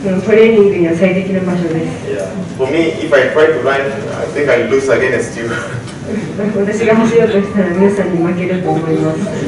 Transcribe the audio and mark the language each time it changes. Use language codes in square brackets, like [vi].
[ja] トレーニングには最適な場所です。 [en] Yeah. For me, if I try to run, I think I'll lose against you. [ja] 私が走ろうとしたら皆さんに負けると思います。